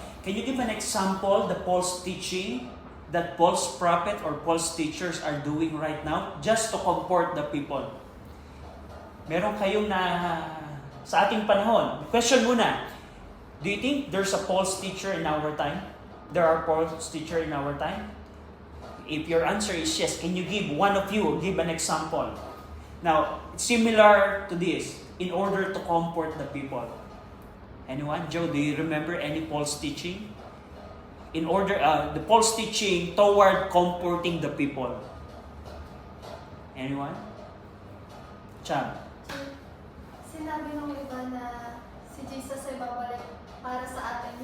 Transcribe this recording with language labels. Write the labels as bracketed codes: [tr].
[en] Can you give an example, the false teaching that false prophet or false teachers are doing right now just to comfort the people? [tl] Meron kayong sa ating panahon. Question muna. [en] Do you think there's a false teacher in our time? There are false teacher in our time? If your answer is yes, can you give give an example? Now, similar to this, in order to comfort the people. Anyone? Joe, do you remember any false teaching? In order, the false teaching toward comforting the people. Anyone? Cham? [tl] Sinabi ng iba na si Jesus ay babalik para sa atin.